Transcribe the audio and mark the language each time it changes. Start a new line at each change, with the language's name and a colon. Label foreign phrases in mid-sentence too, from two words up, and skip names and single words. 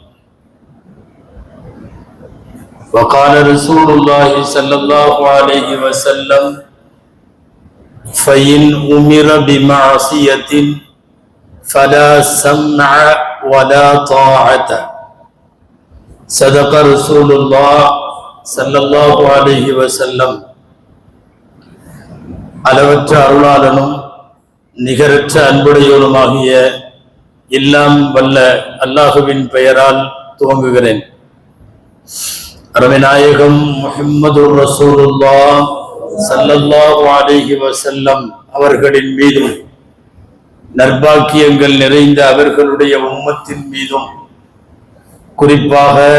Arabic: وقال رسول الله صلى الله عليه وسلم: فإن أمر بمعصية فلا سمع ولا طاعة. صدق رسول الله صلى الله عليه وسلم.
Tamil: அளவற்ற அருளாளனும் நிகரற்ற அன்புடையோனுமாகிய எல்லாம் வல்ல அல்லாஹுவின் பெயரால் துவங்குகிறேன். அருமைநாயகம் முஹம்மது
Arabic: رسول الله صلى الله عليه وسلم
Tamil: அவர்களின் மீதும் நற்பாக்கியங்கள் நிறைந்த அவர்களுடைய உம்மத்தின் மீதும் குறிப்பாக